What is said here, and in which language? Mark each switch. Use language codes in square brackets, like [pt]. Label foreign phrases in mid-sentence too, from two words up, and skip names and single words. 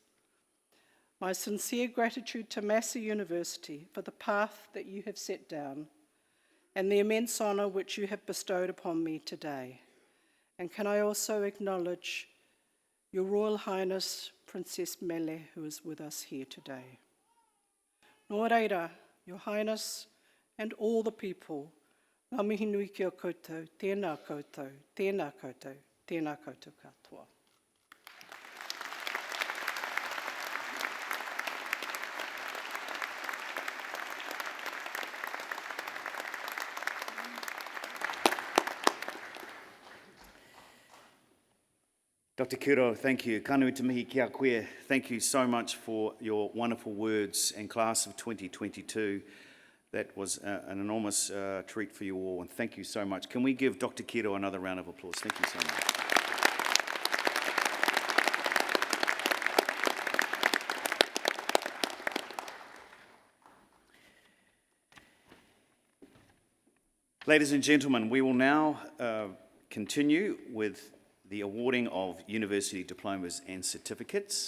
[en] My sincere gratitude to Massey University for the path that you have set down and the immense honour which you have bestowed upon me today. And can I also acknowledge Your Royal Highness Princess Mele, who is with us here today. [mi] Nō reira, [en] Your Highness, and all the people, [mi] ngā mihi nui ki o koutou, tēnā koutou, tēnā koutou, tēnā koutou katoa. [en] Dr. Kiro, thank you. [mi] Kanui te mihi kia koe. [en] Thank you so much for your wonderful words and class of 2022. That was an enormous treat for you all, and thank you so much. Can we give Dr. Kiro another round of applause? Thank you so much. Ladies and gentlemen, we will now continue with the awarding of university diplomas and certificates.